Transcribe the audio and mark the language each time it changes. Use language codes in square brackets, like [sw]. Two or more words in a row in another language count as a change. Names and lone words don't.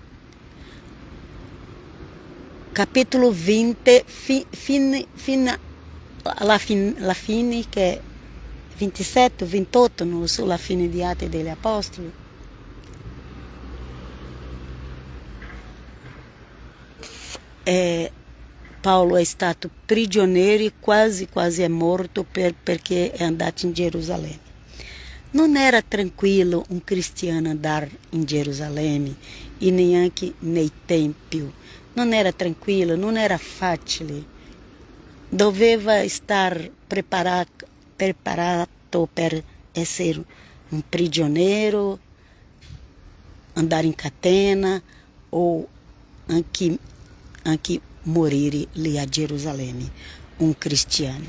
[it] Capitolo 20, alla fine, che è 27, 28, non lo so, la fine di Atti degli Apostoli. Paolo è stato prigioniero e quasi è morto perché è andato in Gerusalemme. [pt] Não era tranquilo um cristiano andar em Jerusalém e [it] neanche nei tempio. [pt] Não era tranquilo, não era fácil. [it] Doveva estar preparato per essere [pt] um prisioneiro, andar em [it] catena ou anche morire lì a Gerusalemme, um cristiano.